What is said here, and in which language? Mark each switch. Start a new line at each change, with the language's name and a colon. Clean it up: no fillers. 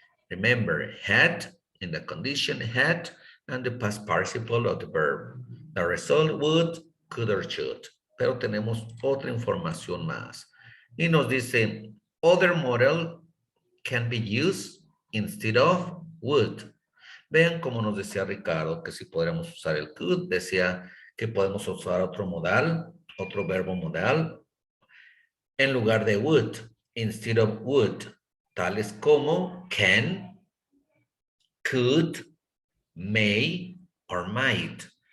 English: Remember, had in the condition had and the past participle of the verb. The result would, could or should.
Spanish: Pero tenemos otra información más. Y nos dice,
English: other model can be used instead of would.
Spanish: Vean cómo nos decía Ricardo que si podríamos usar el could, decía que podemos usar otro modal, otro verbo modal, en lugar de would,
English: instead of would.
Spanish: Tales como can, could, may or might.